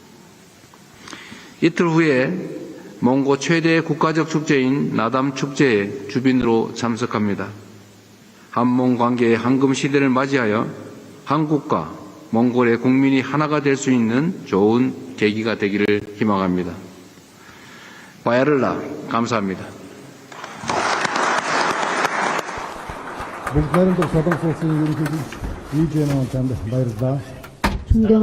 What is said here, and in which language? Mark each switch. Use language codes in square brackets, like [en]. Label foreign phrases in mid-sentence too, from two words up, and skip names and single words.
[ko] 이틀 후에 몽고 최대 국가적 축제인 나담 축제에 주빈으로 참석합니다. 한몽 관계의 황금 시대를 맞이하여 한국과 몽골의 국민이 하나가 될 수 있는 좋은 계기가 되기를 희망합니다. 바야를라 감사합니다. [mn] Бүгд найрамдах Солонгос улсын ерөнхийлөгч Lee Jae-myung танд баярлалаа. [ko] 존경하는